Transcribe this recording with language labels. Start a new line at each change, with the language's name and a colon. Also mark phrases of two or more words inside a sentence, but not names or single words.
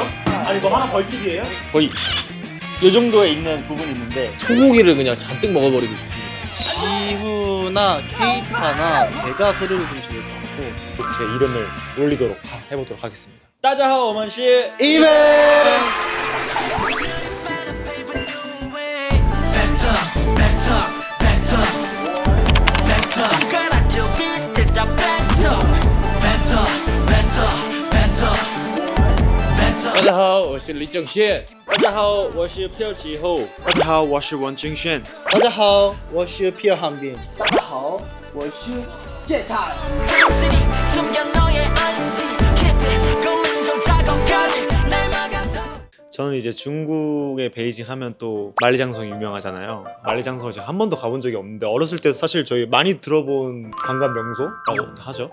Korean: 아니 뭐 하나 벌칙이에요? 거의 이 정도에 있는 부분이 있는데 소고기를 그냥 잔뜩 먹어버리고 싶습니다. 지후나 케이타나 제가 소리를 좀 지를 것 같고. 제 이름을 올리도록 해보도록 하겠습니다.
Chinese: 大家好 我们是.
Korean: 이벤!
Chinese: 大家好，我是李正宪。大家好，我是朴启厚。大家好，我是王敬轩。大家好，我是 피어 한빈。大家好，我是健太。
Korean: 저는 이제 중국의 베이징 하면 또 만리장성이 유명하잖아요. 만리장성을 제가 한 번도 가본 적이 없는데 어렸을 때 사실 저희 많이 들어본 관광 명소라고 하죠.